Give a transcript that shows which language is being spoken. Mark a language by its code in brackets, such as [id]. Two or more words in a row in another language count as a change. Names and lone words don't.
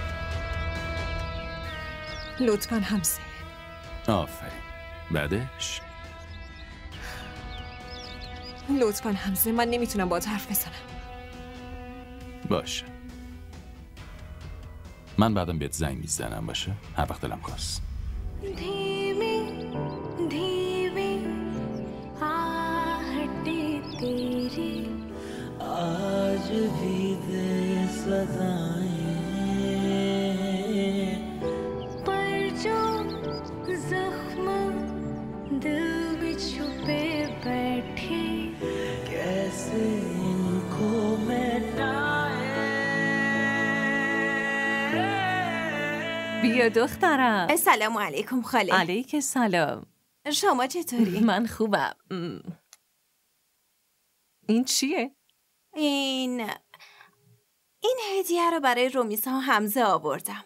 [fa] لطفاً حمزه. آفرین. بعدش لطفاً حمزه، من نمیتونم باهات حرف بزنم. باشه. من بعدم بهت زنگ میزنم، باشه؟ هر وقت دلم خواست. [ur] آج بھی دے صدائیں پر جو زخم دل میں چھپے بیٹھے کیسے ان کو [fa] بیا دخترم. سلام علیکم خاله. علیک سلام. شما چطوری؟ من خوبم. این چیه؟ این هدیه رو برای رومیسا و حمزه آوردم.